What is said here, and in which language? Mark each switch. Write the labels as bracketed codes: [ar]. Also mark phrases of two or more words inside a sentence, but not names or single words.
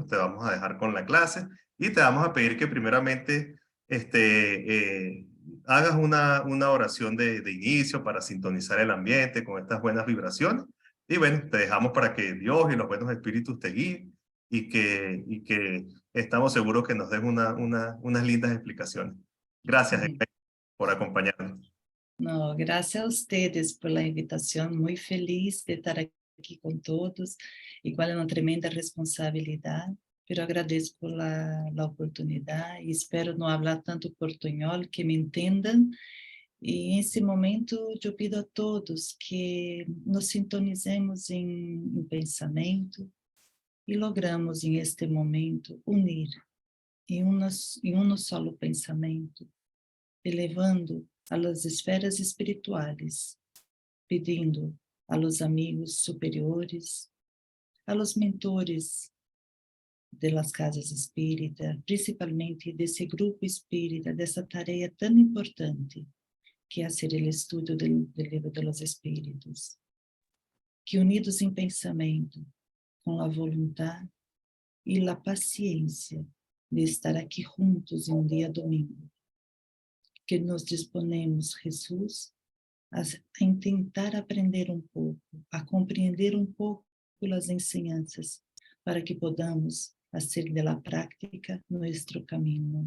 [es] Te vamos a dejar con la clase y te vamos a pedir que primeramente hagas una oración de inicio para sintonizar el ambiente con estas buenas vibraciones. Y bueno, te dejamos para que Dios y los buenos espíritus te guíen y que estamos seguros que nos den unas lindas explicaciones. Gracias, Uhum. por acompañarnos. [pt] Não, graças a [es] ustedes por la [pt] invitação, muito feliz de estar aqui com todos, igual é uma tremenda responsabilidade, pero agradeço [es] por la [pt] oportunidade e espero não falar tanto portunhol, que me entendam, e nesse momento eu pido a todos que nos sintonizemos em pensamento e logramos em este momento unir em um solo pensamento, elevando [es] a las esferas espirituales, pedindo a los amigos superiores, a los mentores de las casas espíritas, principalmente desse [pt] grupo espírita, dessa tarefa tão importante, que é ser o estudo do livro de los espíritos, que unidos em pensamento, com a vontade e a paciência de estar aqui juntos em um dia domingo, que [es] nos disponemos, [pt] Jesus, a tentar aprender um pouco, a compreender um pouco as ensinanças, [es] para que podamos [pt] fazer da prática nosso caminho.